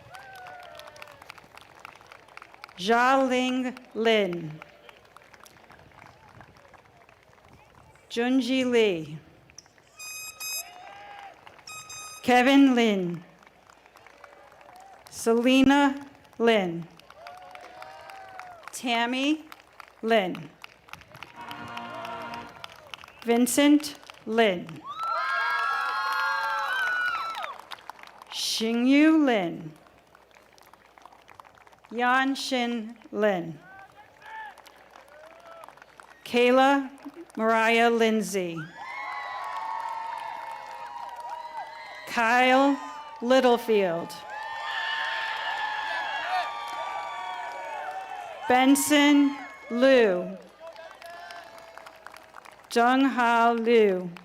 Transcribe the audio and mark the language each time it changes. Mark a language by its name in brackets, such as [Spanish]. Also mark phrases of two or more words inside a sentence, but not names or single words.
[English] Ling Lin, Junji Lee, Kevin Lin, Selena Lin, Tammy Lin, Vincent Lin, Xingyu Lin, Yan Xin Lin, Kayla Mariah Lindsay, Kyle Littlefield, Benson Liu, Jung-Ha Liu,